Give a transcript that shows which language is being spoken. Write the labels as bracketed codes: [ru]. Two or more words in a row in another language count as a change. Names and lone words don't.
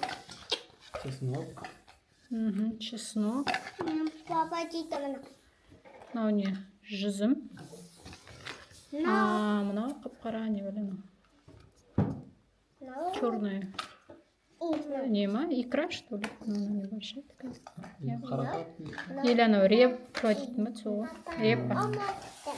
[ru] Чеснок. [kk] Baba дейді мына. Мынау не? Жүзім. Мынау қап-қара не білемін. Черная. Не ма? [ru] Икра, что ли? Она небольшая такая. Или она репа. Репа.